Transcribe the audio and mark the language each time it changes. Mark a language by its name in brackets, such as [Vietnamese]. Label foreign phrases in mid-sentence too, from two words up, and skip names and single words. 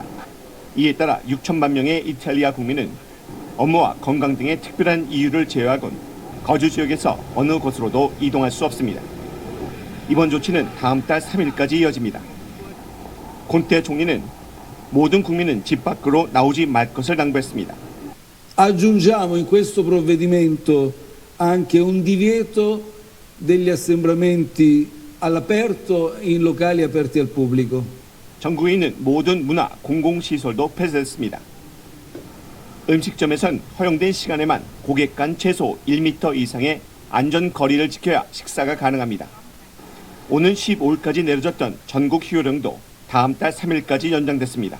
[Korean] 이에 따라 6천만 명의 이탈리아 국민은 업무와 건강 등의 특별한 이유를 제외하곤 거주 지역에서 어느 곳으로도 이동할 수 없습니다. 이번 조치는 다음 달 3일까지 이어집니다. 콘테 총리는 모든 국민은 집 밖으로 나오지 말 것을 당부했습니다. [Italian] Aggiungiamo in questo provvedimento anche un divieto degli assembramenti all'aperto in locali aperti al pubblico. [Korean] 전국에 있는 모든 문화 공공시설도 폐쇄됐습니다. 음식점에선 허용된 시간에만 고객 간 최소 1m 이상의 안전거리를 지켜야 식사가 가능합니다. 오는 15일까지 내려졌던 전국 휴교령도 다음 달 3일까지 연장됐습니다.